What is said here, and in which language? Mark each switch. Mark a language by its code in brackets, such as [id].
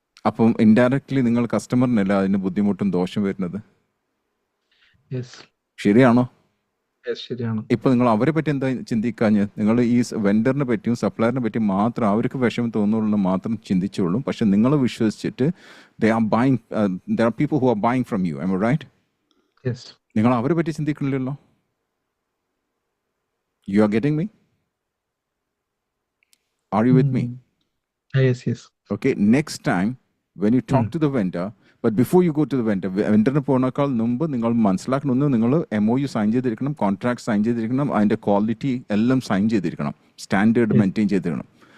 [ml] അപ്പം ഇൻഡയറക്ട്ലി നിങ്ങൾ കസ്റ്റമറിനല്ല അതിന് ബുദ്ധിമുട്ടും ദോഷം വരുന്നത്. ശരിയാണോ? ശരിയാണ്. ഇപ്പൊ നിങ്ങൾ അവരെ പറ്റി എന്താ ചിന്തിക്കാഞ്ഞ്? നിങ്ങൾ ഈ വെണ്ടറിനെ പറ്റിയും സപ്ലയറിനെ പറ്റിയും മാത്രം അവർക്ക് വിഷമം തോന്നുള്ളൂ മാത്രം ചിന്തിച്ചോളൂ. പക്ഷെ നിങ്ങൾ വിശ്വസിച്ചിട്ട് [en] there are people who are buying from you. Am I right? [ml] നിങ്ങൾ അവരെ പറ്റി ചിന്തിക്കണില്ലല്ലോ. [en] You are getting me? Are you with me? Yes. Okay, next time when you talk to the [ml] vendor, but before you go to the വെണ്ടറിന് പോകുന്നേക്കാൾ മുമ്പ് നിങ്ങൾ മനസ്സിലാക്കണമെന്ന്, നിങ്ങൾ MOU sign ചെയ്തിരിക്കണം, contract sign ചെയ്തിരിക്കണം, അതിന്റെ ക്വാളിറ്റി എല്ലാം സൈൻ ചെയ്തിരിക്കണം, സ്റ്റാൻഡേർഡ് മെയിൻറ്റെയിൻ ചെയ്തിരിക്കണം.